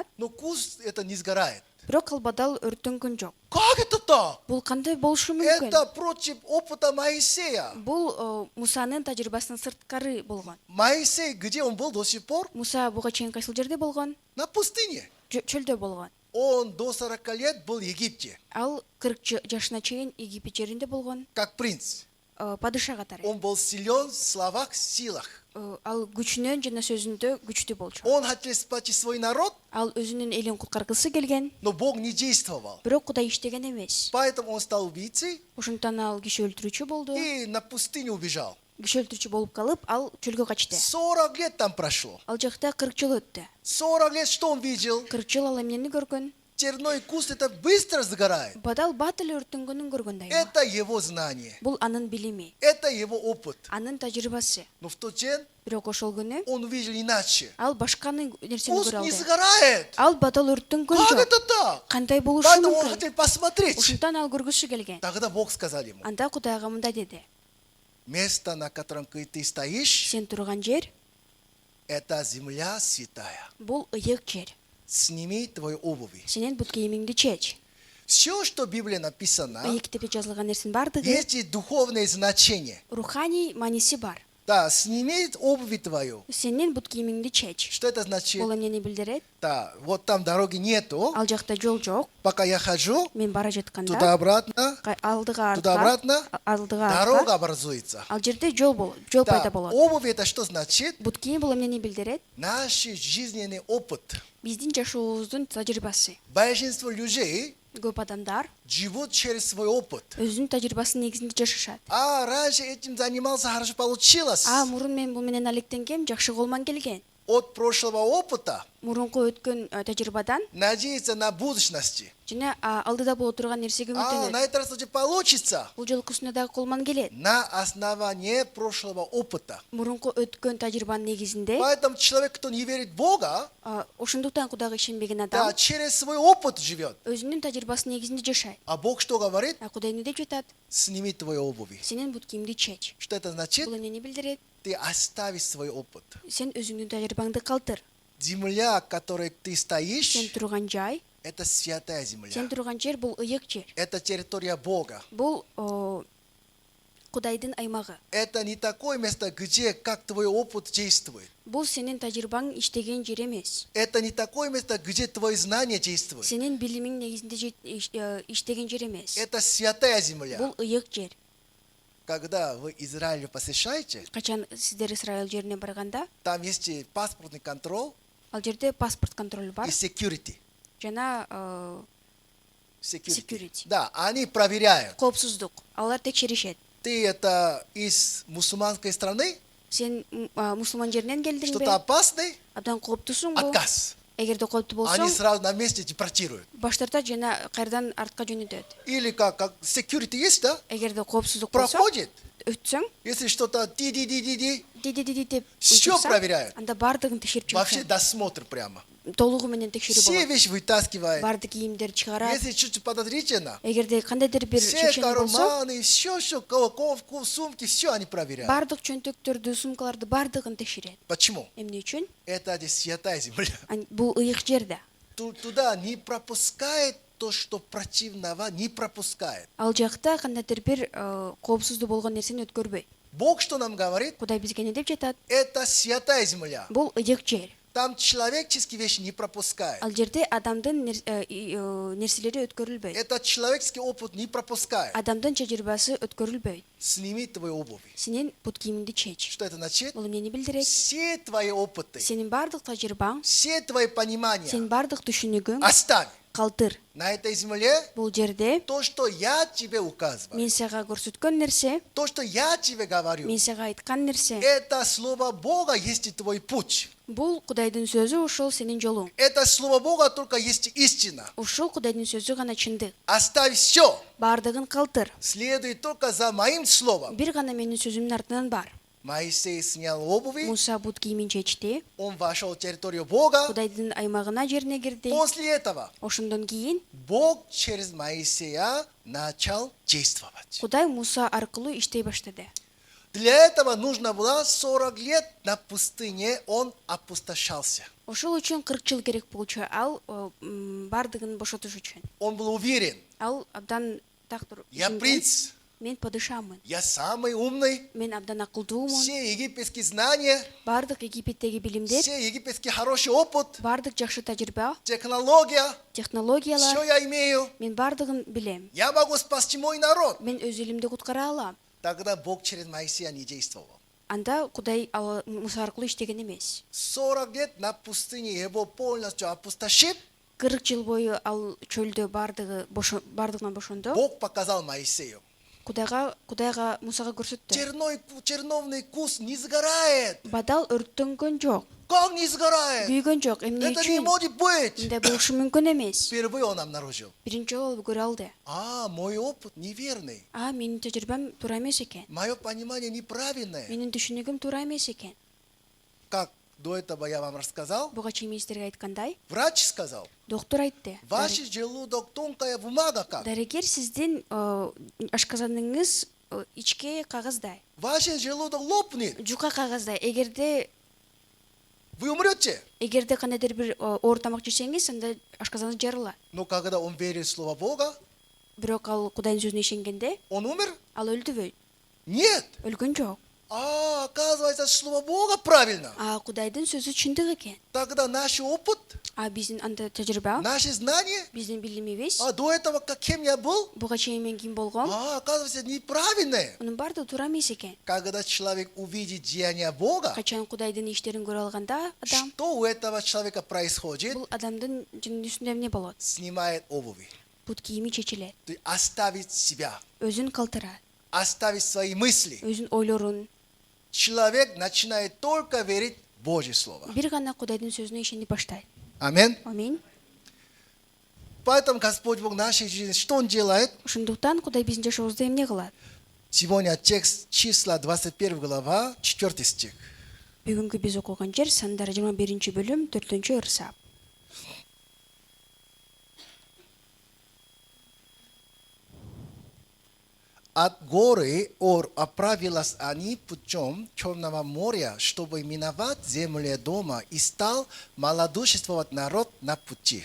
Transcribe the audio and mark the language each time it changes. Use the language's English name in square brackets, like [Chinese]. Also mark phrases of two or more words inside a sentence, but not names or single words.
[Russian] но куст это не сгорает. [Kyrgyz] бирок ал бадал өрттөнгөн жок. [Russian] Как это так? [Kyrgyz] Бул кандай болушу мүмкүн? [Russian] Это против опыта Моисея. [Kyrgyz] Бул Мусанын тажрыйбасынан сырткары болгон. [Russian] Моисей, где он был до сих пор? [Kyrgyz] Муса буга чейин кайсыл жерде болгон? [Russian] На пустыне. [Kyrgyz] Чөлдө болгон. [Russian] Он до 40 лет был в Египте, [Kyrgyz] Ал 40 жашына чейин Египет жеринде болгон, [Russian] как принц. [Kyrgyz] падыша катары. [Russian] Он был силен в словах, силах. [Kyrgyz] Ал күчүнөн жана сөзүндө күчтүү болчу. [Russian] Он хотел спасти свой народ, [Kyrgyz] Ал өзүнүн элин куткаргысы келген, [Russian] но Бог не действовал. [Kyrgyz] бирок Кудай иштеген эмес. [Russian] Поэтому он стал убийцей [Kyrgyz] Ошондон ал киши өлтүрүүчү болду. [Russian] и на пустыню убежал. [Kyrgyz] Киши өлтүрүүчү болуп калып, ал чөлгө качты. [Russian] 40 лет там прошло. [Kyrgyz] Ал жакта 40 жыл өттү. [Russian] 40 лет что он видел? [Kyrgyz] 40 жыл ал эмнени көргөн? [Russian] черной куст это быстро сгорает. [Kyrgyz] Бадал бат эле өрттөнгөнүн көргөндөй. [Russian] Это его знание, [Kyrgyz] Бул анын билими, [Russian] это его опыт. [Kyrgyz] анын тажрыйбасы. [Russian] Но в тот день [Kyrgyz] Бирок ошол күнү [Russian] он увидел иначе. [Kyrgyz] ал башканы нерсени [Russian] Куст [Kyrgyz] көрө [Russian] не [Kyrgyz] алды. [Russian] сгорает. [Kyrgyz] Ал бадал өрттөнгөн [Russian] Как [Kyrgyz] жок. [Russian] это так? [Kyrgyz] Кандай болушу [Russian] Поэтому он [Kyrgyz] мүмкүн? [Russian] хотел посмотреть. [Kyrgyz] Ушунтан ал көргүсү келген. [Russian] Тогда Бог сказал ему, [Kyrgyz] Анда Кудайга мындай деди: [Russian] место, на котором ты стоишь, [Kyrgyz] сен турган жер [Russian] это земля святая. [Kyrgyz] бул ыйык жер. [Russian] Сними твои обуви. [Kyrgyz] Сенин бут кийимиңди чеч. [Russian] Все, что в Библии написано, [Kyrgyz] Ыйык китепте жазылган нерсенин бардыгы [Russian] есть духовное значение. [Kyrgyz] руханий мааниси бар. [Russian] Да, сними обуви твою. [Kyrgyz] Сенин бут кийимиңди чеч. [Russian] Что это значит? [Kyrgyz] Бул эмнени билдирет? [Russian] Да, вот там дороги нету. [Kyrgyz] Ал жакта жол жок. [Russian] Пока я хожу, [Kyrgyz] Мен бара жатканда [Russian] туда-обратно, [Kyrgyz] алдыга [Russian] туда-обратно, [Kyrgyz] алдыга [Russian] дорога образуется. [Kyrgyz] ал жерде жол [Russian] Да, [Kyrgyz] пайда болот. [Russian] обувь это что значит? [Kyrgyz] Бут кийим бул эмнени билдирет? [Russian] Наш жизненный опыт. [Kyrgyz] Биздин жашообуздун тажрыйбасы. [Russian] Большинство людей [Kyrgyz] Көп адамдар [Russian] живут через свой опыт. [Kyrgyz] өзүнүн тажрыйбасынын негизинде жашашат. [Russian] А раньше этим занимался, хорошо получилось. [Kyrgyz] Мурун мен бул менен алектенгем, жакшы колман келген. [Russian] От прошлого опыта [Kyrgyz] Мурунку өткөн тажрыйбадан [Russian] надеяться на будущности. [Kyrgyz] жана алдыда боло турган нерсеге үмүттөнөт. [Russian] На этот раз уже получится. [Kyrgyz] Бул жолкусуна дагы колман келет. [Russian] На основании прошлого опыта. [Kyrgyz] Мурунку өткөн тажрыйбанын негизинде [Russian] Поэтому человек, кто не верит в Бога, [Kyrgyz] ошондуктан Кудайга ишенбеген [Russian] да, [Kyrgyz] адам [Russian] через свой опыт живет. [Kyrgyz] өзүнүн тажрыйбасынын негизинде жашайт. [Russian] А Бог что говорит? [Kyrgyz] Кудай эмне деп жатат? [Russian] Сними твои обуви. [Kyrgyz] Сенин бут кийимди чеч. [Russian] Что это значит? [Kyrgyz] Бул эмнени билдирет? [Russian] Ты оставишь свой опыт. [Kyrgyz] Сен өзүңдүн тажрыйбаңды калтыр. [Russian] Земля, в которой ты [Kyrgyz] Сен [Russian] стоишь, [Kyrgyz] турган жай, [Russian] это святая земля. [Kyrgyz] сен турган жер бул ыйык жер. [Russian] Это территория Бога. [Kyrgyz] Бул Кудайдын аймагы. [Russian] Это не такое место, где как твой опыт действует. [Kyrgyz] Бул сенин тажрыйбаң иштеген жер эмес. [Russian] Это не такое место, где твои знания действуют. [Kyrgyz] Сенин билимиң негизинде иштеген жер эмес. [Russian] Это святая земля. [Kyrgyz] Бул ыйык жер. [Russian] Когда вы Израиль посещаете, [Kyrgyz] Качан сиздер Израиль жерине барганда, [Russian] там есть паспортный контроль [Kyrgyz] ал жерде паспорт контролу бар [Russian] и security. [Kyrgyz] жана [Russian] Security. [Kyrgyz] security. [Russian] Да, они проверяют. [Kyrgyz] Коопсуздук. Алар текшеришет. [Russian] Ты это из мусульманской страны, [Kyrgyz] Сен мусулман жеринен келдиңби? [Russian] что-то опасный, [Kyrgyz] Абдан кооптуусуңбу? [Russian] отказ. [Kyrgyz] Эгерде кооптуу [Russian] Они [Kyrgyz] болсоң, [Russian] сразу на месте депортируют. [Kyrgyz] баш тартат жана кайрадан артка жөнөтөт. [Russian] Или как security есть, да? [Kyrgyz] Эгерде коопсуздук болсо, [Russian] Проходит. [Kyrgyz] өтсөң, [Russian] Если что-то ди-ди-ди-ди-ди, [Kyrgyz] ди деп [Russian] Всё [Kyrgyz] уйдурса, [Russian] проверяют. [Kyrgyz] анда бардыгын текшерип [Russian] вообще [Kyrgyz] чыгышат. [Russian] досмотр прямо. [Kyrgyz] Толугу менен текшерүү [Russian] Все [Kyrgyz] болот. [Russian] вещи вытаскивает. [Kyrgyz] Бардык кийимдерди чыгарат. [Russian] Если чуть подозрительно, [Kyrgyz] Эгерде кандайдыр бир [Russian] все [Kyrgyz] шекшени болсо, [Russian] карманы, все, сумки, все они проверяют. [Kyrgyz] бардык чөнтөктөрдү, сумкаларды бардыгын текшерет. [Russian] Почему? [Kyrgyz] Эмне үчүн? [Russian] Это здесь святая земля. [Kyrgyz] Бул ыйык жер да. [Russian] Туда не пропускает то, что противного не пропускает. [Kyrgyz] Ал жакта кандайдыр бир коопсуздуу болгон нерсени өткөрбөйт. [Russian] Бог что нам говорит? [Kyrgyz] Кудай бизге эмне деп жатат? [Russian] Это святая земля. [Kyrgyz] Бул ыйык жер. [Russian] Там человеческие вещи не пропускает. [Kyrgyz] Ал жерде адамдын нерселери өткөрүлбөйт. [Russian] Это человеческий опыт не пропускает. [Kyrgyz] Адамдын тажрыйбасы өткөрүлбөйт. [Russian] Сними твои обуви. [Kyrgyz] Сенин бут кийимиңди чеч. [Russian] Что это значит? [Kyrgyz] Бул эмнени билдирет? [Russian] Все твои опыты, [Kyrgyz] Сенин бардык тажрыйбаң, [Russian] все твои понимания [Kyrgyz] сенин бардык түшүнүгүң [Russian] оставь. [Kyrgyz] калтыр. [Russian] На этой земле [Kyrgyz] Бул жерде [Russian] то, что я тебе указываю, [Kyrgyz] мен сага көрсөткөн нерсе, [Russian] то, что я тебе говорю, [Kyrgyz] мен сага айткан нерсе, [Russian] это слово Бога есть твой путь. [Kyrgyz] бул Кудайдын сөзү, ушул сенин жолуң. [Russian] Это слово Бога только есть истина. [Kyrgyz] Ушул Кудайдын сөзү гана чындык. [Russian] Оставь все. [Kyrgyz] Бардыгын калтыр. [Russian] Следуй только за моим словом. [Kyrgyz] Бир гана менин сөзүмдүн артынан бар. [Russian] Моисей снял обуви, [Kyrgyz] Муса бут кийимин чечти, [Russian] он вошел в территорию Бога. [Kyrgyz] Кудайдын аймагына жерине кирди. [Russian] После этого [Kyrgyz] Ошондон кийин [Russian] Бог через Моисея начал действовать. [Kyrgyz] Кудай Муса аркылуу иштей баштады. [Russian] Для этого нужно было 40 лет на пустыне, он опустошался. [Kyrgyz] Ошол үчүн 40 жыл керек болчу. Ал бардыгын бошотуш үчүн. [Russian] Он был уверен, [Kyrgyz] Ал абдан тактыр. [Russian] я принц, [Kyrgyz] Мен падышамын. [Russian] я самый умный, [Kyrgyz] Мен абдан акылдуумун. [Russian] все египетские знания, [Kyrgyz] Бардык Египеттеги билимдер, [Russian] все египетский хороший опыт, [Kyrgyz] бардык жакшы тажрыйба, [Russian] технология, [Kyrgyz] технологиялар, [Russian] все я имею. [Kyrgyz] мен бардыгын билем. [Russian] Я могу спасти мой народ. [Kyrgyz] Мен өз элимди куткара алам. [Russian] Тогда Бог через Моисея не действовал. [Kyrgyz] Анда Кудай Муса аркылуу иштеген эмес. [Russian] 40 лет на пустыне его полностью опустошив, [Kyrgyz] 40 жыл бою ал чөлдө бардыгынан бошондо, [Russian] Бог показал Моисею. [Kyrgyz] Кудайга Мусага көрсөттү. [Russian] Черновный куст не сгорает. [Kyrgyz] Бадал өрттөнгөн жок. [Russian] как не сгорает. [Kyrgyz] күйгөн жок. Эмне [Russian] Это не [Kyrgyz] үчүн? [Russian] может быть. [Kyrgyz] Мындай болушу мүмкүн эмес. [Russian] Впервые он обнаружил. [Kyrgyz] Биринчи жолу көрө алды. [Russian] Мой опыт неверный. [Kyrgyz] Менин тажрыйбам туура эмес экен. [Russian] Мое понимание неправильное. [Kyrgyz] Менин түшүнүгүм туура эмес экен. [Russian] Как до этого я вам рассказал, [Kyrgyz] Буга чейин мен силерге айткандай, [Russian] врач сказал, [Kyrgyz] доктор айтты. [Russian] ваш желудок тонкая бумага как. [Kyrgyz] Дарыгер сиздин ашказаныңыз ичке кагаздай, [Russian] Ваш желудок лопнет. [Kyrgyz] жука кагаздай. Эгерде [Russian] Вы умрете. [Kyrgyz] кандайдыр бир оор тамак жесеңиз, анда ашказаныңыз жарылат. [Russian] Но когда он верил в слово Бога, [Kyrgyz] Бирок ал Кудайдын сөзүнө ишенгенде, [Russian] он умер? [Kyrgyz] ал өлдүбү? [Russian] Нет. [Kyrgyz] Өлгөн жок. [Russian] Оказывается, слово Бога правильно. [Kyrgyz] Кудайдын сөзү чындык экен. [Russian] Тогда наш опыт, [Kyrgyz] Биздин анда тажрыйба, [Russian] наши знания, [Kyrgyz] биздин билимибиз, [Russian] до этого кем я был, [Kyrgyz] буга чейин мен ким болгом, [Russian] оказывается, неправильное. [Kyrgyz] мунун баардыгы туура эмес экен. [Russian] Когда человек увидит деяния Бога, [Kyrgyz] Качан Кудайдын иштерин көрө алганда, адам, [Russian] что у этого человека происходит? [Kyrgyz] бул адамдын жүйүндүсүндө эмне болот? [Russian] Снимает обуви. [Kyrgyz] Бут кийими чечилет, [Russian] То есть оставить себя, [Kyrgyz] өзүн калтырат, [Russian] оставить свои мысли. [Kyrgyz] өзүн ойлорун, [Russian] Человек начинает только верить в Божье Слово. [Kyrgyz] бир гана Кудайдын сөзүнө ишенип баштайт. [Russian] Аминь. [Kyrgyz] Аминь. [Russian] Поэтому Господь Бог нашей жизни, что Он делает? [Kyrgyz] Ошондуктан Кудай биздин жашообузда эмне кылат? [Russian] Сегодня текст числа 21 глава, 4 стих. [Kyrgyz] Бүгүнкү биз окуган жер Сандар 21 бөлүм 4 ырсап. [Russian] От горы Ор оправилась они путем Черного моря, чтобы миновать землю дома, и стал малодушествовать народ на пути.